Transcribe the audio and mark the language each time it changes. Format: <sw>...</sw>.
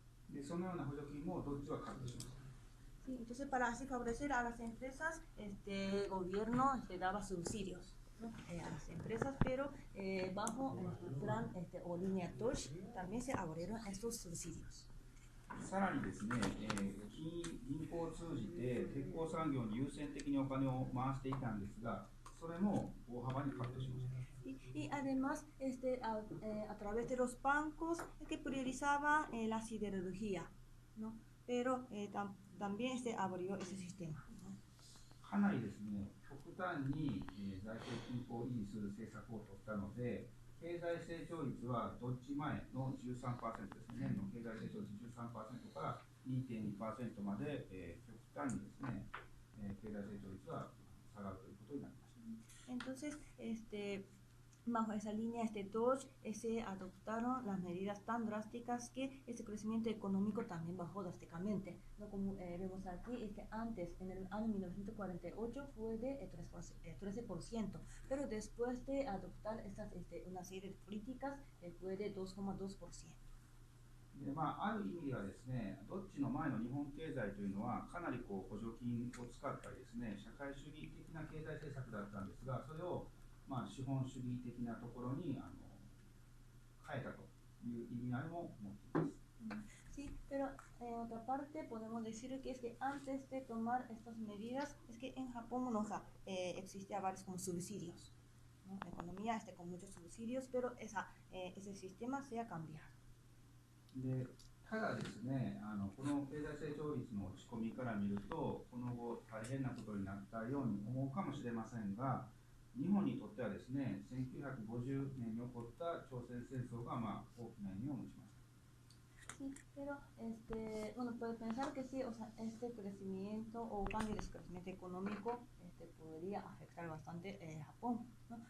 <ja>でそのような補助金もどっちはカットしました。</ja> <es>Sí, entonces para así favorecer a las empresas, el gobierno daba subsidios, ¿no? A las empresas, pero bajo el plan o línea Dodge también se abrieron estos subsidios.</es> <ja>さらにですね、銀行通通じて鉄鋼産業に優先的にお金を回していたんですが、それも大幅にカットしました。</ja> <es>Y además, a través de los bancos que priorizaban la siderurgia, ¿no? Pero también abrió ese sistema, ¿no?</es> <ja>かなりですね、極端に、財政均衡を維持する政策を取ったので、経済成長率はどっち前の 13% ですね、年の経済成長率 13% から 2.2% まで、極端にですね、経済成長率は下がるということになりました。</ja> <es>Entonces, bajo esa línea Dodge se adoptaron las medidas tan drásticas que ese crecimiento económico también bajó drásticamente, ¿no? Como vemos aquí, antes, en el año 1948 fue de 13%, pero después de adoptar una serie de políticas fue de 2,2%.</es> <ja>である意味ではですね、どっちの前の日本経済というのはかなり補助金を使ったりですね、社会主義的な経済政策だったんですが、それを資本主義的なところに変えたという意味合いも持っています。</ja> <es>Sí, pero en otra parte podemos decir que antes de tomar estas medidas, en Japón existía varios como subsidios, ¿no? La economía con muchos subsidios, pero ese sistema se ha cambiado.</es> <ja>でただですね、この経済成長率の落ち込みから見ると、この後大変なことになったように思うかもしれませんが、日本にとってはですね、1950年に起こった朝鮮戦争が大きな意味を持ちました。</ja> <es>Sí, pero bueno, puede pensar que sí, o sea, este crecimiento o cambio de crecimiento económico podría afectar bastante Japón, ¿no?</es>